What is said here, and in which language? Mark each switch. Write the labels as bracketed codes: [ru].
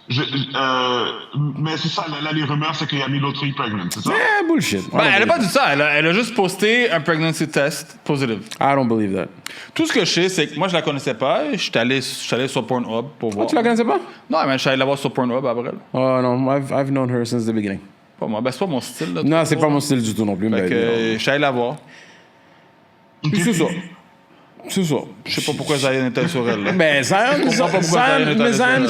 [fr] mais c'est ça, là, les rumeurs, c'est qu'il a mis l'autre fille pregnant, c'est ça? [en] Eh, bullshit. [fr] Ben, elle a pas dit ça. Elle a juste posté un [en] pregnancy test positive. I don't believe that. [fr] Tout ce que je sais, c'est que moi, je la connaissais pas. Je suis allé sur Pornhub pour voir. Tu la connaissais pas? Non, mais je suis allé la voir sur Pornhub après. Oh non, [en] I've known her since the beginning. [fr] Pas moi. Ben, c'est pas mon style. Là, Non, c'est trop, pas mon style du tout non plus. Fait Mais que, je suis allé la voir. Puis c'est ça. C'est ça. Je sais pas pourquoi Zion était sur elle. Là. Mais Zion, comprends pas pourquoi Zion est allé sur elle.